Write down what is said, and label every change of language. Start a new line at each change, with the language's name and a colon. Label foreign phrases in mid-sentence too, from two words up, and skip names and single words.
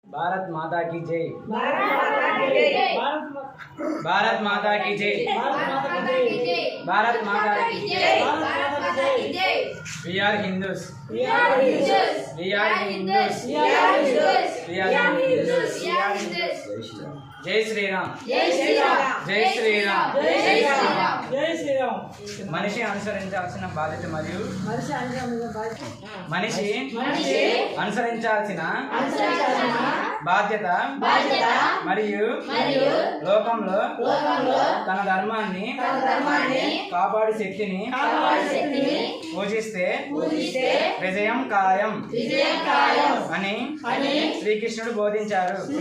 Hindi: भारत माता की जय। भारत माता की जय। भारत माता की जय।
English: We are Hindus. We are Hindus. We are Hindus. We are Hindus. We are Hindus. We are Hindus.
Hindi: जय श्री राम। जय श्री राम। जय श्री राम। जय श्री राम।
Telugu: జై శ్రీరామ్. మనిషి అనుసరించాల్సిన బాధ్యత మరియు మనిషి అనుసరించాల్సిన బాధ్యత మరియు లోకంలో తన ధర్మాన్ని కాపాడు శక్తిని పూజిస్తే విజయం ఖాయం అని శ్రీకృష్ణుడు బోధించారు.